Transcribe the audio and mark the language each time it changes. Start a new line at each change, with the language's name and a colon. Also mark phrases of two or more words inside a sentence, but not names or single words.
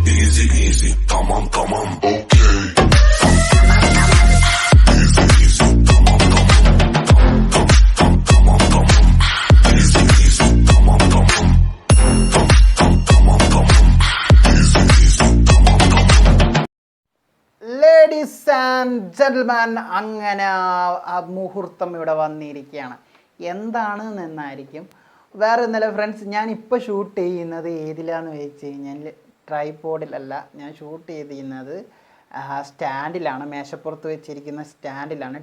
English: easy, easy,
Turkish: tamam, tamam, okay.
English: Easy, easy,
Turkish: tamam, tamam, tamam, tamam,
English: easy, easy,
Turkish: tamam, tamam, tamam, tamam,
English: easy, easy,
Turkish: tamam, tamam.
English: ladies and gentleman,
Malayalam: അങ്ങനെ ആ മുഹൂർത്തം ഇവിടെ വന്നിരിക്കുകയാണ്. എന്താണ് എന്നായിരിക്കും വേറെ ഒന്നല്ല ഫ്രണ്ട്സ്, ഞാൻ ഇപ്പോൾ ഷൂട്ട് ചെയ്യുന്നത് ഏതിലാന്ന് വെച്ച് കഴിഞ്ഞാൽ ട്രൈപോഡിലല്ല. ഞാൻ ഷൂട്ട് ചെയ്തിരുന്നത് സ്റ്റാൻഡിലാണ്, മേശപ്പുറത്ത് വെച്ചിരിക്കുന്ന സ്റ്റാൻഡിലാണ്.